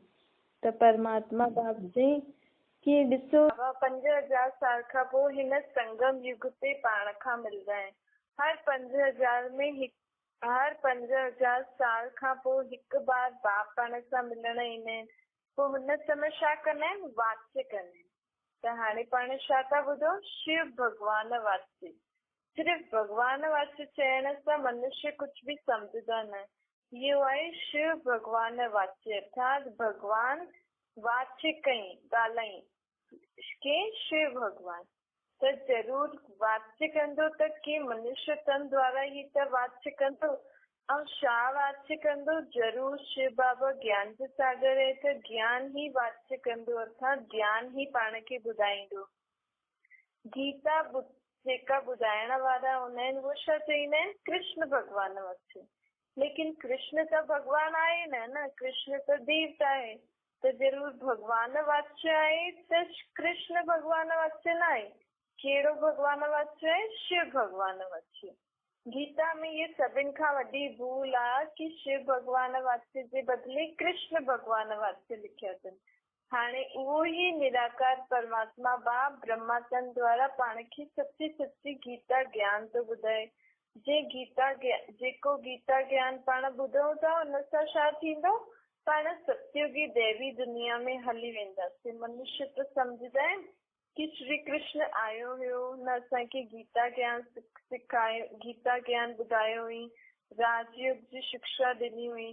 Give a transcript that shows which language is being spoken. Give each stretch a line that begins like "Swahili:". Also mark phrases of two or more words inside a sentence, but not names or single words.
Sindhi: त परमात्मा बाप चई कि ॾिसो 5000 साल खां पोइ हिन संगम युग ते पाण खां मिलंदा आहिनि। हर 5000 साल खां पोइ हिकु बार बाप पाण सां मिलण ईंदा आहिनि। पोइ हुन समय छा कंदा आहिनि? वाच्य कंदा आहिनि। त हाणे पाण छा था ॿुधो? शिव भगवान वाच्य। सिर्फ़ भगवान वाच्य चइण सां मनुष्य कुछ भी समझदा न। इहो आहे शिव भगवान वाच्य, अर्थात भगवान वाच्य कई ॻाल्हाई के शिव भगवान त जरूर वाच्य कंदो त के मनुष्य तन द्वारा ही त वाच्य कंदो। ऐं छा वाच्य कंदो? जरूर शिव बाबा ज्ञान जो सागर है त ज्ञान ही वाच्य कंदो, अर्थात ज्ञान ही पाण खे ॿुधाईंदो। गीता जेका ॿुधाइण वारा हूंदा आहिनि उहो छा चईंदा आहिनि? कृष्ण भगवान वाच्य। लेकिन कृष्ण त भगवान आहे न, कृष्ण त देवता आहे त जरूर भगवान वाच्य आहे त कृष्ण भगवान वाच्य न आहे। कहिड़ो भगवान वाच्य आहे? शिव भगवान वाच्य। गीता में ये सभिनि खां वॾी भूल आहे कि शिव भगवान वाच्य जे बदिले कृष्ण भगवान वाच्य लिखिया अथनि। हाणे उहो ही निराकार परमात्मा बाप ब्रह्माचंद द्वारा पाण खे सच्ची सच्ची गीता ज्ञान थो ॿुधाए। जेको गीता ज्ञान पाण ॿुधूं था हुन सां छा थींदो? पाण सत्युगी दैवी दुनिया में हली वेंदासीं। मनुष्य त सम्झंदा आहिनि कि श्री कृष्ण आयो हुयो, न असांखे गीता ज्ञान ॿुधायो हुई, राजयोग जी शिक्षा ॾिनी हुई।